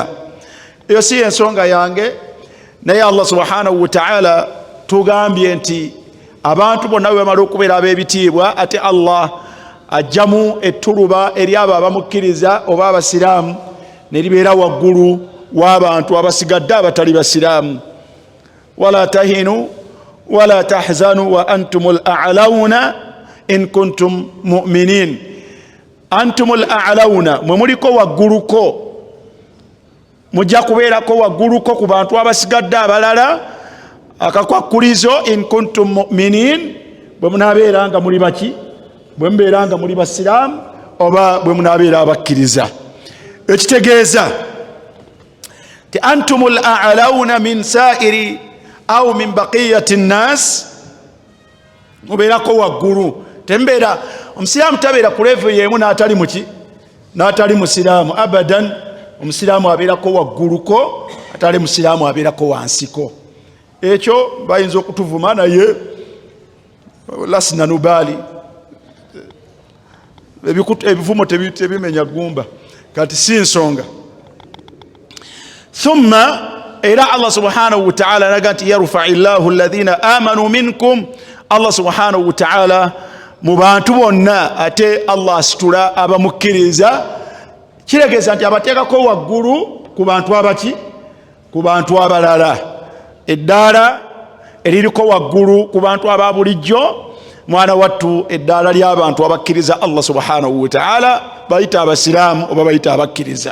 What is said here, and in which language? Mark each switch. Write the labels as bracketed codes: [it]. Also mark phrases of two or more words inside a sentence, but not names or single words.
[lg] eyo si ensonga yange, naye Allah [ar] سبحانه وتعالى [lg] tugambye nti abantu bonna bwe bamala okubeera ab'ebitiibwa ate Allah ajjamu ettuluba eri abo abamukkiriza oba abasiraamu ne libeera waggulu w'abantu abasigadde abatali basiraamu. [ar] ولا تهنوا ولا تحزنوا وأنتم الأعلون إن كنتم مؤمنين. أنتم الأعلون, [lg] mwe muliko wagguluko, mujja kubeerako wagguluko ku bantu abasigadde abalala akakwakkulizo [ar] إن كنتم مؤمنين, [lg] bwe munaabeera nga muli baki, bwe mubeera nga muli basiraamu oba bwe munaabeera abakkiriza. ekitegeeza ti [ar] أنتم الأعلون من سائر أو من بقية الناس, [lg] mubeerako waggulu. tembeera omusiraamu tabeera ku level y'emu n'atali muki, n'atali musiraamu abadan. omusiraamu abeerako wagguluko, atali musiraamu abeerako wansiko. ekyo bayinza okutuvuma naye [ar] لسنا نبالي, [lg] ebivumo tebimenya gumba, kati si nsonga. thumma era Allah [ar] سبحانه وتعالى [lg] alaga nti [ar] يرفع الله الذين آمنوا منكم, [lg] Allah [ar] سبحانه وتعالى [lg] mu bantu bonna ate Allah asitula abamukkiriza. kiregeeza nti abateekako waggulu ku bantu abaki, ku bantu abalala. eddaala eririko waggulu ku bantu aba bulijjo mwana wattu eddaala ly'abantu abakkiriza Allah [ar] سبحانه وتعالى, [lg] bayita abasiraamu oba bayita abakkiriza.